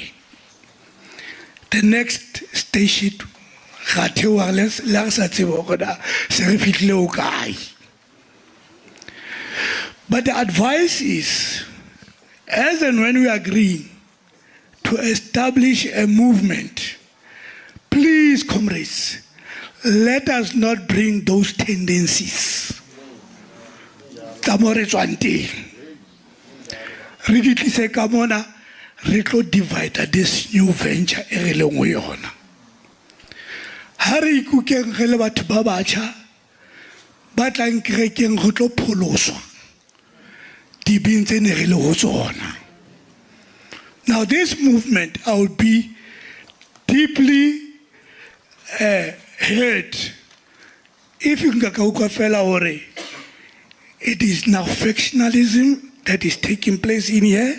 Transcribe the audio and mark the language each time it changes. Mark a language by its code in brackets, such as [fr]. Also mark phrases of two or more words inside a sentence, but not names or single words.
[en] The next station, but the advice is, as and when we agree to establish a movement, please, comrades, let us not bring those tendencies. [st] Re tlo [en] divide this new venture [st] e re leng go yona. Ha re ikukeng re le batho ba batjha ba tlang kerekeng go tlo pholoswa dibeng tse ne re le go tsona. [en] Now this movement, I would be deeply hurt if you can go [st] fela ore [en] it is now factionalism that is taking place in here.